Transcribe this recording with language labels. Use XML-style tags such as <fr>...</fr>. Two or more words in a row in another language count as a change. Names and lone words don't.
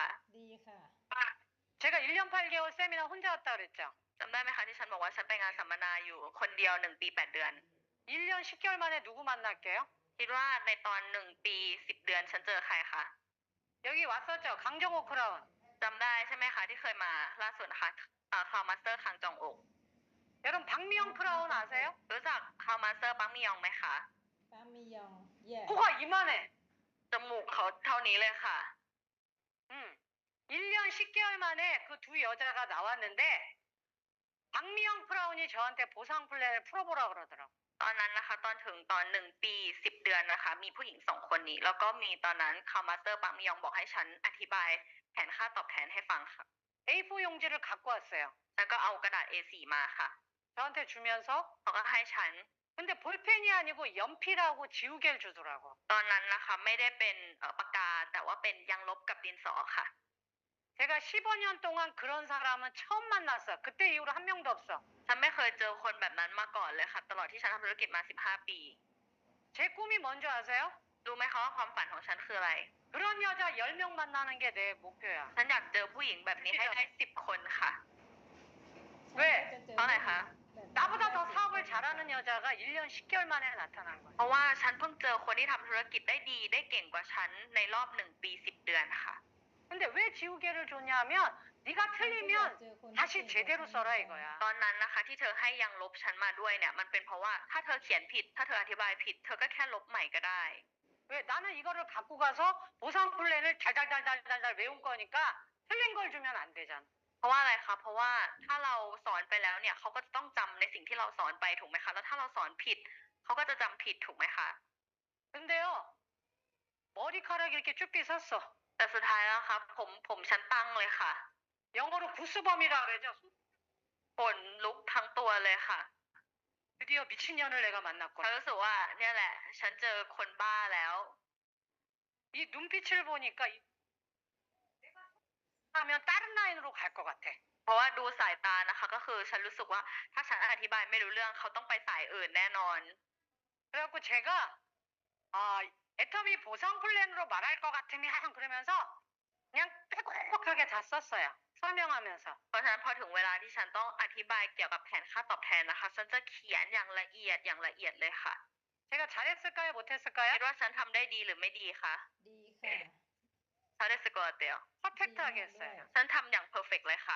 <th>ดีค่ะ</th> <ko>제가 1년 8개월 세미나 혼자 왔다 그랬죠.</ko> <th>จำได้ไหมคะที่ฉันบอกว่าฉันไปงานสัมมนาอยู่คนเดียว1 ปี 8 เดือน</th> <ko>1년 10개월 만에 누구 만날게요?</ko> <th>คิดว่าในตอน1 ปี 10 เดือนฉันเจอใครคะ</th> <ko>여기 왔었죠. 강정호 크라운.</ko> <th>จำได้ใช่ไหมคะที่เคยมาล่าสุดนะคะคาวมาสเตอร์คังจองอก</th> <ko>여러분 박미영 크라운 아세요?</ko> <th>รู้จักคาวมาสเตอร์ปังมิยองไหมคะ ปามิยองแย่</th> <ko>코가 이만해.</ko> <th>จมูกเขาเท่านี้เลยค่ะ</th> <ko>1년 10개월 만에 그 두 여자가 나왔는데 박미영 크라운이 저한테 보상 플랜을 풀어보라 그러더라고.</ko> <th>ตอนนั้นนะคะตอนถึงตอน1 ปี 10 เดือนนะคะมีผู้หญิง2 คนนี้แล้วก็มีตอนนั้นคาวมาสเตอร์ปังมิยองบอกให้ฉันอธิบายแผนค่าตอบแทนให้ฟังค่ะ</th> <ko>A4 용지를 갖고 왔어요.</ko> <th>แล้วก็เอากระดาษ A4 มาค่ะ</th> <ko>저한테 주면서</ko> <th>เขาก็ให้ฉัน</th> <ko>근데 볼펜이 아니고 연필하고 지우개를 주더라고.</ko> <th>ตอนนั้นนะคะไม่ได้เป็นปากกาแต่ว่าเป็นยางลบกับดินสอค่ะ</th> <ko>제가 15년 동안 그런 사람은 처음 만났어. 그때 이후로 한 명도 없어.</ko> <th>ฉันไม่เคยเจอคนแบบนั้นมาก่อนเลยค่ะตลอดที่ฉันทำธุรกิจมา15 ปี</th> <ko>제 꿈이 뭔지 아세요?</ko> <th>รู้ไหมคะว่าความฝันของฉันคืออะไร</th> <ko>그런 여자 10명 만나는 게 내 목표야.</ko> <th>ฉันอยากเจอผู้หญิงแบบนี้ให้ได้10 คนค่ะ ฉันก็จะเจอ เพราะอะไรคะ แบบนี้</th> <ko>나보다 더</ko> <th>ได้</th> <ko>사업을</ko> <th>10</th> <ko>잘하는 여자가 1년 10개월 만에 나타난 거야.</ko> <th>เพราะว่าฉันเพิ่งเจอคนที่ทำธุรกิจได้ดีได้เก่งกว่าฉันในรอบ1 ปี10 เดือนค่ะ</th> <ko>근데 왜 지우개를 줬냐면 네가</ko> <th>ฉันก็อยาก</th> <ko>틀리면</ko> <th>เจอคนที่</th> <ko>다시</ko> <th>เก่งกว่า</th> <ko>제대로</ko> <th>ฉัน</th> <ko>써라</ko> <th>เหมือนกัน</th> <ko>이거야.</ko> <th>ตอนนั้นนะคะที่เธอให้ยังลบฉันมาด้วยเนี่ยมันเป็นเพราะว่าถ้าเธอเขียนผิด ถ้าเธออธิบายผิด เธอก็แค่ลบใหม่ก็ได้</th> <ko>왜 나는 이거를 갖고 가서 보상 플랜을 달달달달달달 외운 거니까 틀린 걸 주면 안 되잖아.</ko> <th>เพราะว่าอะไรคะเพราะว่าถ้าเราสอนไปแล้วเนี่ยเขาก็จะต้องจำในสิ่งที่เราสอนไปถูกไหมคะแล้วถ้าเราสอนผิดเขาก็จะจำผิดถูกไหมคะ</th> <ko>근데요 머리카락이 이렇게 쭉 빗었어.</ko> <th>แต่สุดท้ายแล้วครับผมฉันตั้งเลยค่ะ</th> <ko>영어로 구스범이라 그러죠.</ko> <th>ขนลุกทั้งตัวเลยค่ะ</th> <ko>드디어 미친년을 내가</ko> <th>ฉัน</th> <ko>만났구나.</ko> <th>รู้สึกว่าเนี่ยแหละ ฉันเจอคนบ้าแล้ว</th> <ko>이 눈빛을 보니까 내가 하면 다른 라인으로 갈 것 같아.</ko> <th>เพราะว่าดูสายตานะคะ ก็คือฉันรู้สึกว่าถ้าฉันอธิบายไม่รู้เรื่องเขาต้องไปสายอื่นแน่นอน</th> <ko>그래갖고 제가 애터미 보상 플랜으로 말할 것 같으면 그러면서 그냥 빼곡하게 다 썼어요. 설명하면서.</ko> <th>เพราะฉะนั้นพอถึงเวลาที่ฉันต้องอธิบายเกี่ยวกับแผนค่าตอบแทนนะคะ ฉันจะเขียนอย่างละเอียดเลยค่ะ</th> <ko>제가 잘했을까요? 못했을까요?</ko> <th>คิดว่าฉันทำได้ดีหรือไม่ดีคะ ดีค่ะ ฉันได้สกอร์เตียว</th> <ko>퍼펙트하게 했어요.</ko> <th>ฉันทำอย่างเพอร์เฟกเลยค่ะ</th>